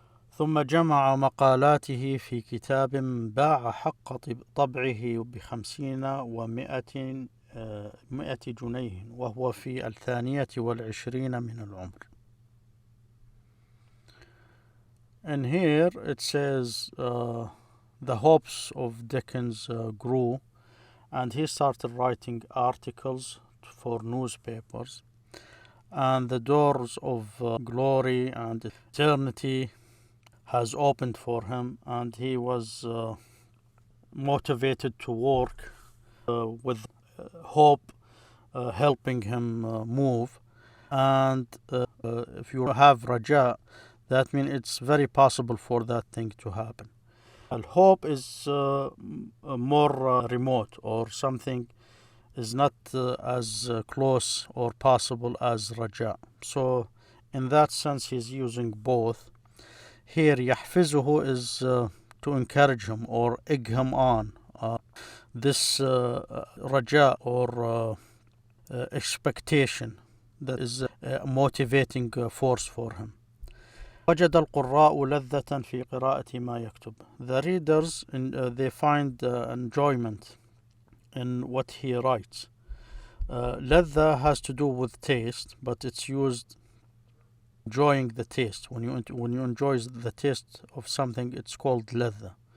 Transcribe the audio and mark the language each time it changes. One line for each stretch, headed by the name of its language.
Arabic: ثم جمع مقالاته في كتاب باع حق طبعه ب50 و100 جنيه وهو في 22 من العمر.
English: And here it says the hopes of Dickens grew, and he started writing articles for newspapers, and the doors of glory and eternity has opened for him, and he was motivated to work with hope helping him move. And if you have raja, that means it's very possible for that thing to happen. Hope is more remote, or something is not as close or possible as raja. So in that sense he's using both. Here يحفزه is to encourage him or egg him on. This raja or expectation, that is a motivating force for him.
Arabic: وجد القراء لذة في قراءة ما يكتب.
English: The readers they find enjoyment in what he writes. لذة has to do with taste, but it's used enjoying the taste. When you enjoy the taste of something, it's called لذة.